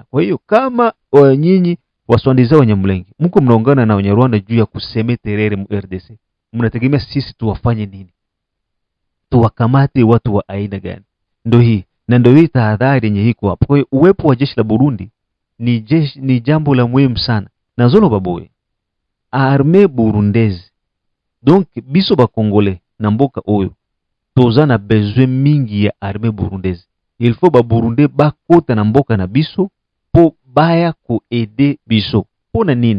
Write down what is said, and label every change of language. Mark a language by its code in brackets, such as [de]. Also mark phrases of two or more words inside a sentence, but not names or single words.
[sw] Kwa hiyo kama nyinyi waswandiza Wanyamulenge mko mnaungana na Wanyarwanda juu ya kuseme terere mu RDC, mnategemea sisi tuwafanye nini? Tuwakamate watu wa aina gani? Ndio hii na ndio hii tahadhari yenye iko hapo. Kwa hiyo uwepo wa jeshi la Burundi ni jambo la muhimu sana. [ln] Na zolo baboye [fr] armée burundaise, [ln] donc biso ba congolais na mboka oyo toza na besoin mingi ya [fr] armée burundaise. Il faut [ln] ba burundais bakota na mboka na biso po baya ko aider biso. Pona nini?